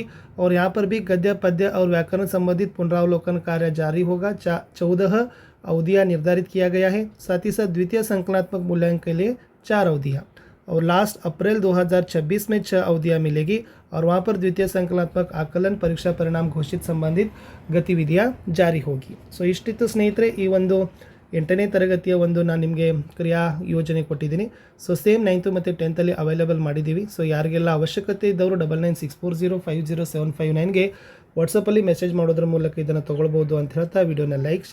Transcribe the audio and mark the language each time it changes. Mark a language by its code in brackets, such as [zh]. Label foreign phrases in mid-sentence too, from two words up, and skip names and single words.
[hi] और यहाँ पर भी गद्य पद्य और व्याकरण संबंधित पुनरावलोकन कार्य जारी होगा. 14 अवधियाँ निर्धारित किया गया है। साथ ही साथ द्वितीय संकलनात्मक मूल्यांकन के लिए 4 अवधियाँ और लास्ट अप्रैल 2026 में 6 अवधियाँ मिलेगी और वहाँ पर द्वितीय संकलनात्मक आकलन परीक्षा परिणाम घोषित संबंधित गतिविधियाँ जारी होगी. [kn] ಸೊ ಇಷ್ಟಿತ್ತು ಸ್ನೇಹಿತರೆ ಈ ಒಂದು 8ನೇ ತರಗತಿಯ ಒಂದು ನಾನು ನಿಮಗೆ ಕ್ರಿಯಾ ಯೋಜನೆ ಕೊಟ್ಟಿದ್ದೀನಿ. ಸೊ ಸೇಮ್ 9th ಮತ್ತು 10th ಅವೈಲೇಬಲ್ ಮಾಡಿದ್ದೀವಿ. ಸೊ ಯಾರಿಗೆಲ್ಲ ಅವಶ್ಯಕತೆ ಇದ್ದವರು 9964050759ಗೆ ವಾಟ್ಸಪ್ಪಲ್ಲಿ ಮೆಸೇಜ್ ಮಾಡೋದ್ರ ಮೂಲಕ ಇದನ್ನು ತೊಗೊಳ್ಬೋದು ಅಂತ ಹೇಳ್ತಾ ವಿಡಿಯೋನ ಲೈಕ್